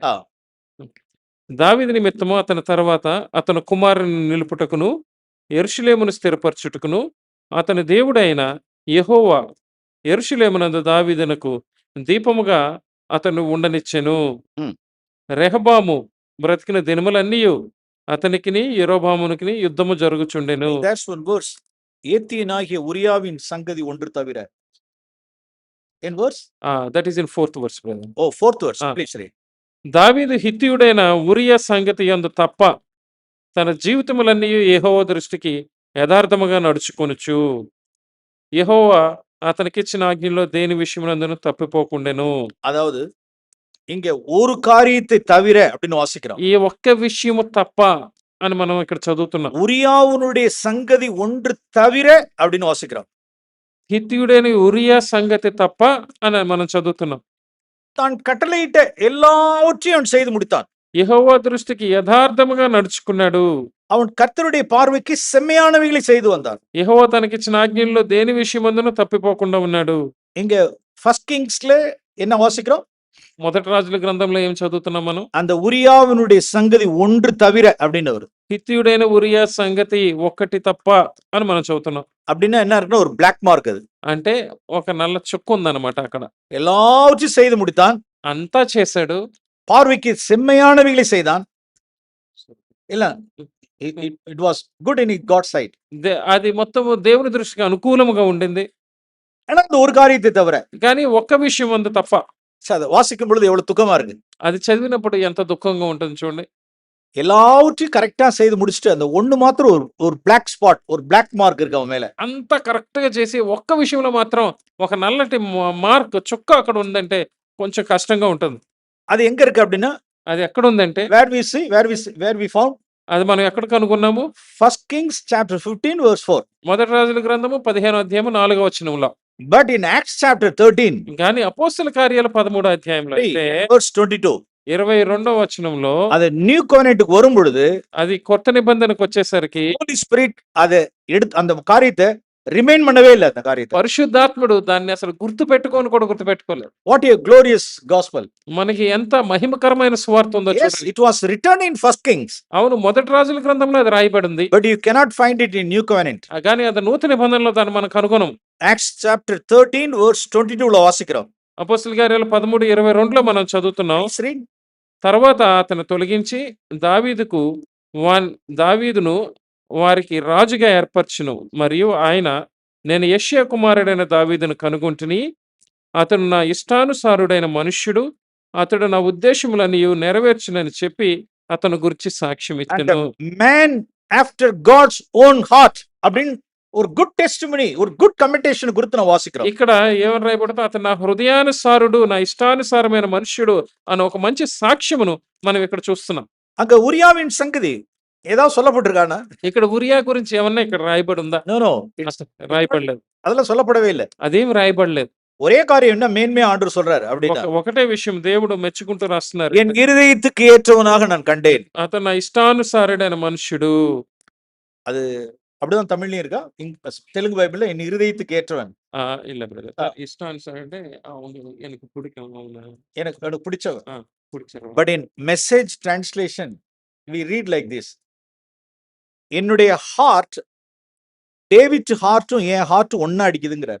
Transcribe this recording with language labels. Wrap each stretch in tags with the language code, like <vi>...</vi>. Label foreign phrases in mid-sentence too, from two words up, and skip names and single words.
<te>దావీదు నిమిత్తము అతని తర్వాత అతని కుమారుని నిలుపుటకును, యెరూషలేమును స్థిరపరచుటకును అతని దేవుడైన యెహోవా యెరూషలేమునందు దావీదునకు దీపముగా అతను ఉండనిచ్చెను. రెహబాము బ్రతికిన దినములన్నీయు అతనికిని యెరోబామునికిని యుద్ధము జరుగుచుండెను.</te> <en>That's one verse.</en> <ta>ஏத்தியனாகிய உரியாவின் சங்கதி ஒன்று தவிர.</ta> <en>In verse? That is in 4th verse, brother. Oh, 4th verse. Please read.</en> <te>దావీదు హిత్తీయుడైన ఉరియా సంగతి యందు తప్ప తన జీవితములన్నీయు యెహోవా దృష్టికి యథార్థముగా నడుచుకొనుచు యెహోవా అతనికిచ్చిన ఆజ్ఞలో దేని విషయమునందును తప్పిపోకుండెను.</te> <ta>அதாவது இங்க ஒரு காரியத்தை தவிர அப்படின்னு வாசிக்கிறோம்.</ta> <te>ఈ ఒక్క విషయము తప్ప అని మనం ఇక్కడ చదువుతున్నాం.</te> <ta>உரியாவுனுடைய சங்கதி ஒன்று தவிர அப்படின்னு வாசிக்கிறோம்.</ta> <te>హిత్తీయుడైన ఉరియా సంగతి తప్ప అని మనం చదువుతున్నాం.</te> <ta>தான் கட்டளையிட்ட எல்லாவற்றையும் அவன் செய்து முடித்தான்.</ta> <te>యెహోవా దృష్టికి యథార్థముగా నడుచుకున్నాడు.</te> <ta>அவன் கர்த்தருடைய பார்வைக்கு செம்மையானவைகளை செய்து வந்தான்.</ta> <te>యెహోవా తనకిచ్చిన ఆజ్ఞల్లో దేని విషయమందును తప్పిపోకుండా ఉన్నాడు.</te> <ta>இங்க ஃபர்ஸ்ட் கிங்ஸ்ல என்ன வாசிக்கிறோம்?</ta> <te>మొదటి రాజుల గ్రంథంలో ఏం చదువుతున్నాం మనం?</te> <ta>அந்த உரியாவினுடைய சங்கதி ஒன்று தவிர அப்படின்னு வரும்.</ta> <te>హిత్తీయుడైన ఉరియా సంగతి ఒక్కటి తప్ప అని మనం చదువుతున్నాం.</te> <ta>அப்படின்னா என்ன இருக்குன்னா ஒரு</ta> <en>black mark</en> <ta>அது.</ta> <te>అంటే ఒక నల్ల చుక్క ఉందన్నమాట అక్కడ.</te> <ta>எல்லாவற்றையும் செய்து முடித்தான்.</ta> <te>అంతా చేశాడు.</te> <ta>பார்வைக்கு செம்மையானவைகளை செய்தான். இல்ல</ta> <en>it was good in God's sight.</en> <te>అది మొత్తము దేవుని దృష్టికి అనుకూలముగా ఉండింది.</te> <ta>ஆனா அந்த ஒரு காரியத்தை தவிர</ta> <te>కానీ ఒక్క విషయం ఉంది తప్ప.</te> <ta>அதை வாசிக்கும் பொழுது எவ்வளவு துக்கமா இருக்கு.</ta> <te>అది చదివినప్పుడు ఎంత దుఃఖంగా ఉంటుంది చూడండి.</te> <ta>எல்லாவற்றையும் கரெக்டா செய்து முடிச்சுட்டு அந்த ஒண்ணு மாத்திரம் ஒரு</ta> <en>black spot,</en> <ta>ஒரு</ta> <en>black mark</en> <ta>இருக்கு அவன் மேல.</ta> <te>అంత కరెక్ట్ గా చేసి ఒక్క విషయంలో మాత్రం ఒక నల్లటి మార్క్ చుక్క అక్కడ ఉందంటే కొంచెం కష్టంగా ఉంటుంది.</te> <ta>அது ఎங்க இருக்கு அப்படின்னா</ta> <te>అది ఎక్కడ ఉందంటే</te> <en>where we found</en> <te>అది మనం ఎక్కడ కనుగొన్నాము?</te> <en>1 Kings chapter 15 verse 4.</en> <te>మొదటి రాజుల గ్రంథము 15వ అధ్యాయము 4వ వచనంలో.</te> <en>But in Acts chapter 13</en> <te>కానీ అపోస్తల కార్యాలు 13వ అధ్యాయంలో అయితే</te> <en>verse 22</en> <te>22వ వచనంలో</te> <ta>அது</ta> <en>new covenant</en> <ta>வரும் பொழுது</ta> <te>అది కొత్త నిబంధనకు వచ్చేసరికి</te> <en>Holy Spirit</en> <ta>அதை எடுத்து அந்த காரியத்தை ரிமைண்ட் பண்ணவே இல்ல அந்த காரியத்தை.</ta> <te>పరిశుద్ధాత్ముడు దాన్ని అసలు గుర్తుపెట్టుకోలేదు.</te> <en>What a glorious gospel.</en> <te>మనకి ఎంత మహిమకరమైన సువార్త ఉందో</te> <en>Yes,</en> <te>చూడండి.</te> <en>it was written in 1 Kings.</en> <te>అవును, మొదటి రాజుల గ్రంథంలో అది రాయబడింది.</te> <en>But you cannot find it in New Covenant.</en> <te>కానీ అది నూతన నిబంధనలో దాన్ని మనం కనుగొనం.</te> <en>Acts chapter 13 verse 22</en> <ta>లో వాసిக்கிறோம்.</ta> <te>అపోస్తల కార్యాలు 13:22లో మనం చదువుతున్నాం.</te> <en>Let's read.</en> <te>తర్వాత అతను తొలగించి దావీదును వారికి రాజుగా ఏర్పరచును. మరియు ఆయన, నేను యెషయా కుమారుడైన దావీదును కనుగొంటిని, అతడు నా ఇష్టానుసారుడైన మనుష్యుడు, అతడు నా ఉద్దేశములన్నీయు నెరవేర్చునని చెప్పి అతను గురించి సాక్ష్యం</te> <en>And</en> <te>ఇచ్చెను.</te> <en>a man after God's own heart</en> <ta>அப்படின்னு ஒரு</ta> <en>good testimony,</en> <ta>ஒரு</ta> <en>good commendation</en> <ta>குறித்து நான் வாசிக்கிறோம்.</ta> <te>ఇక్కడ ఏమని రాయబడుతుందో, అతను నా హృదయానుసారుడు, నా ఇష్టానుసారమైన మనుష్యుడు అని ఒక మంచి సాక్ష్యమును మనం ఇక్కడ చూస్తున్నాం.</te> <ta>அங்க உரியாவின் சங்கதி ஏதாவது சொல்லப்பட்டிருக்கானா?</ta> <te>ఇక్కడ ఉరియా గురించి ఏమన్నా ఇక్కడ రాయబడి ఉందా?</te> <ta>நோ</ta> <te>రాయబడలేదు.</te> <ta>அதெல்லாம் சொல்லப்படவே இல்லை.</ta> <te>అదేం రాయబడలేదు.</te> <ta>ஒரே காரியம் என்ன மேன்மையா ஆண்டவர் சொல்றாரு அப்படின்னா,</ta> <te>ఒకటే విషయం దేవుడు మెచ్చుకుంటూ రాస్తున్నారు.</te> <ta>என் இருதயத்துக்கு ஏற்றவனாக நான் கண்டேன்.</ta> <te>అతను నా ఇష్టానుసారుడైన మనుష్యుడు.</te> <ta>அது அப்படிதான் தமிழ்லயும் இருக்கா? தெலுங்கு பைபிள்ல என் இருதயத்துக்கு ஏற்றவன். இல்ல பிரதர்,</ta> <te>ఇష్టానుసారుడే అవును,</te> <ta>எனக்கு பிடிக்கும், అవును, எனக்கு பிடிச்சவன். பிடிச்சவன்.</ta> <en>But in Message translation we read like this.</en> <ta>என்னுடைய ஹார்ட் டேவிட் ஹார்ட்டும் என் ஹார்ட் ஒண்ணா அடிக்குதுங்கறார்.</ta>